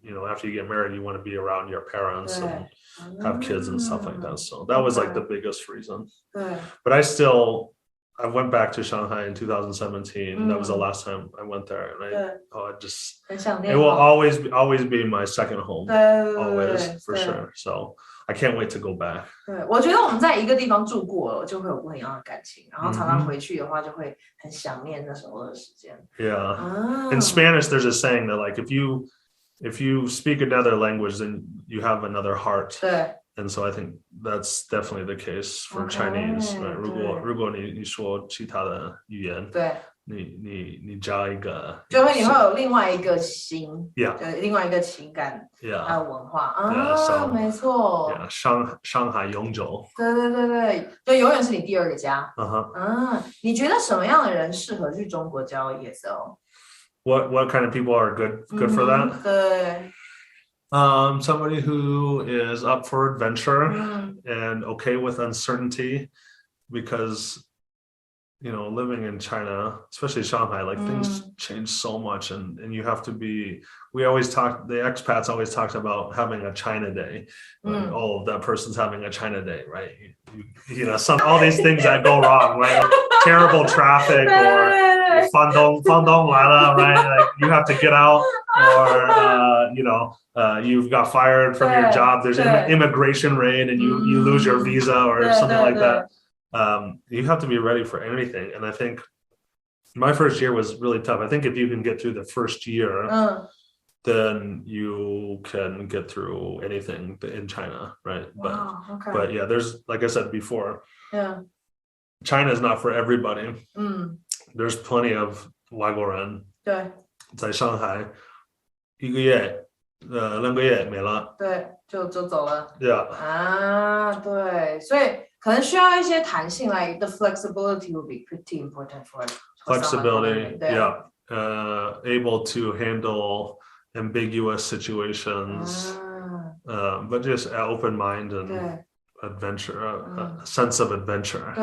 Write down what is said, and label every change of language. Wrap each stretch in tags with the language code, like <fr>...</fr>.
<en>after you get married you want to be around your parents and have kids and stuff like that so that was like the biggest reason but I went back to Shanghai in 2017 that was the last time I went there and it will always be my second home always for sure so I can't wait to go back</en> <zh>对我觉得我们在一个地方住过了就会有不一样的感情然后常常回去的话就会很想念那时候的时间</zh> <en>yeah in Spanish there's a saying that like if you speak another language then you have another heart</en> <zh>对</zh> <en>and so I think that's definitely the case for Chinese right</en> <zh>如果你说其他的语言对你加一个就会你会有另外一个心</zh> <en>yeah</en> <zh>对另外一个情感 yeah 还有文化没错 yeah 上海永久对就永远是你第二个家你觉得什么样的人适合去中国教 ESL</zh> <en>what kind of people are good for that</en> <zh>对</zh> <en>somebody who is up for adventure and okay with uncertainty because living in China especially Shanghai like things change so much and you have to be the expats always talked about having a China day like, that person's having a China day right all these things that go wrong right like terrible traffic or</en> <zh>房东来了</zh> <en>right like you have to get out or you've got fired from your job there's an immigration raid and you lose your visa or something like that you have to be ready for anything and I think my first year was really tough I think if you can get through the first year then you can get through anything in China right but yeah there's like I said before China is not for everybody. There's plenty of</en> <zh>外国人在上海1个月2个月没了，对，就走了。</zh> <en>Yeah.</en> <zh>对，所以可能需要一些弹性</zh> <en>like the flexibility will be pretty important for flexibility. Yeah. Able to handle ambiguous situations, but just open mind and adventure, a sense of adventure.</en>